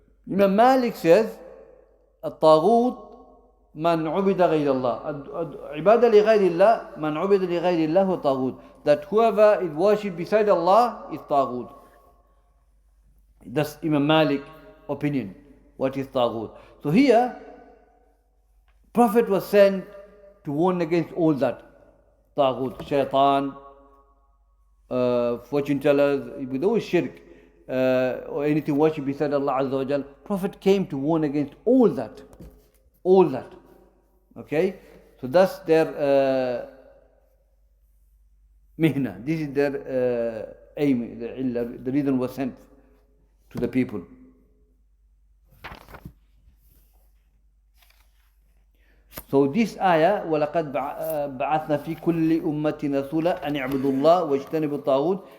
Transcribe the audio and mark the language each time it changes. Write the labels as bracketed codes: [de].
[en] Imam Malik says, [ar] الطاغوت من عبد غير الله. عبادة لغير الله من عبد لغير الله هو طاغوت. [en] That whoever is worshipped beside Allah is طاغوت. That's Imam Malik opinion. What is طاغوت? So here, Prophet was sent to warn against all that. طاغوت, shaitan, fortune tellers, with all shirk, or anything worshipped beside Allah Azza wa Jal. Prophet came to warn against all that. all that. Okay? So that's their mihna. This is their aim, the reason was sent to the people. So this ayah, [ar] وَلَقَدْ بَعَثْنَا فِي كُلِّ أُمَّةٍ رَسُولًا أَنِ اعْبُدُوا اللَّهَ وَاجْتَنِبُوا الطَّاغُوتَ.